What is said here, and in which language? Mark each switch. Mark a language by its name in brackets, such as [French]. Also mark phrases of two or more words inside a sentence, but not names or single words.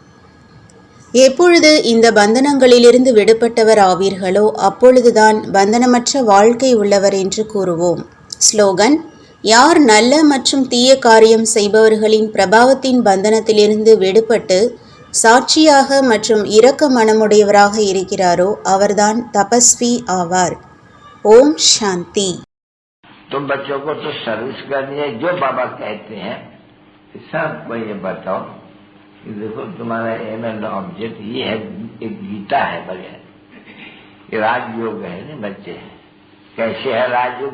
[Tamil] எப்பொழுது இந்த பந்தனங்களிலிருந்து விடுபட்டவர் ஆவீர்களோ அப்பொழுதுதான் பந்தனமற்ற வாழ்க்கை உள்ளவர் என்று கூறுவோம். ஸ்லோகன்: யார் நல்ல மற்றும் தீய காரியம் செய்பவர்களின் பிரபாவத்தின் பந்தனத்திலிருந்து விடுபட்டு சாட்சியாக மற்றும் இரக்க மனமுடையவராக இருக்கிறாரோ அவர்தான் தபஸ்வி ஆவார். ஓம் சாந்தி. [Hindi] तुम बच्चों को तो सर्विस करनी है, जो बाबा कहते हैं सबको ये बताओ कि देखो तुम्हारा [English] aim and object [Hindi] ये है, एक गीता है बढ़िया, ये राजयोग है ना बच्चे। कैसे है राजयोग?